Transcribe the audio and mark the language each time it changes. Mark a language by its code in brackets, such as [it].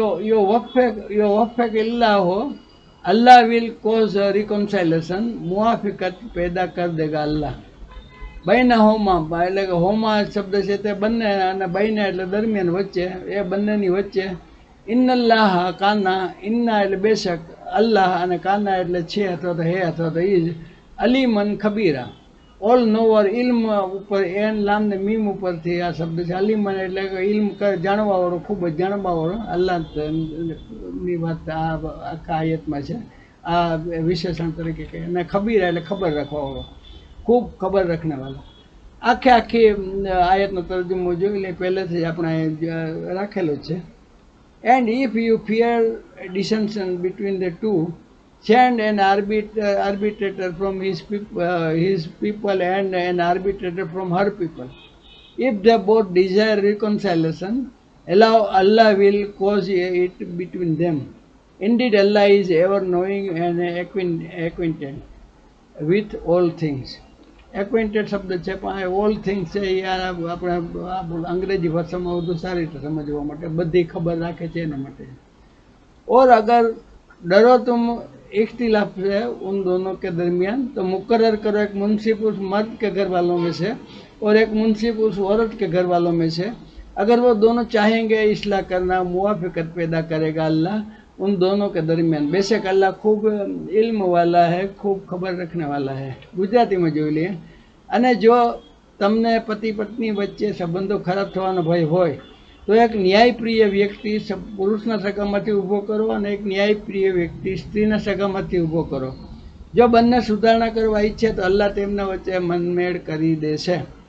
[hi] यो वफ़क़ इल्लाह हो, अल्लाह [en] will cause reconciliation, [hi] मुआफ़िकत पैदा कर देगा अल्लाह. [gu] બૈના હોમા એટલે કે હોમા શબ્દ છે તે બંને, અને બૈના એટલે દરમિયાન, વચ્ચે, એ બંનેની વચ્ચે. ઇન્નલ્લાહ કાના, ઇન્ના એટલે બેશક, અલ્લાહ, અને કાના એટલે છે અથવા તો હે અથવા તો ઈજ, અલીમન ખબીરા, [en] all knower, [gu] ઇલ્મ ઉપર એન લામ ને મીમ ઉપરથી આ શબ્દ છે. અલીમન એટલે કે ઇલ્મ જાણવાવાળો, ખૂબ જ જાણવાવાળો, અલ્લાહની વાત આ આખા આયતમાં છે, આ વિશેષણ તરીકે કહે. અને ખબીરા એટલે ખબર રાખવાવાળો, [hi] ખૂબ ખબર રખને વાળા. [gu] આખી આયતનો તર્જુમો જોઈ લે, પહેલેથી જ આપણે રાખેલો છે. [en] And if you fear dissension between the two, send an arbitrator from his people and an arbitrator from her people. If they both desire reconciliation, Allah will cause it between them. Indeed, Allah is ever knowing and acquainted with all things. [gu] Acquainted શબ્દ છે, પણ [en] all things [gu] છે એ આપણે અંગ્રેજી ભાષામાં વધુ સારી રીતે સમજવા માટે, બધી ખબર રાખે છે એના માટે. [hi] और अगर डरो तुम इख्तिलाफ है उन दोनों के दरमियान, तो मुकर्रर करो एक मुंसिफ उस मर्द के घर वालों में से और एक मुंसिफ उस औरत के घर वालों में से. अगर वो दोनों चाहेंगे इस्लाह करना, मुआफ़िकत पैदा करेगा अल्लाह उन दोनों के दरमियान. बेशक अल्लाह खूब इल्म वाला है, खूब खबर रखने वाला है. [gu] ગુજરાતીમાં જોઈ લઈએ. અને જો તમને પતિ પત્ની વચ્ચે સંબંધો ખરાબ થવાનો ભય હોય તો એક ન્યાયપ્રિય વ્યક્તિ પુરુષના સગામાંથી ઊભો કરો, અને એક ન્યાયપ્રિય વ્યક્તિ સ્ત્રીના સગામાંથી ઊભો કરો. જો બંને સુધારણા કરવા ઈચ્છે તો અલ્લાહ તેમના વચ્ચે મનમેળ કરી દેશે.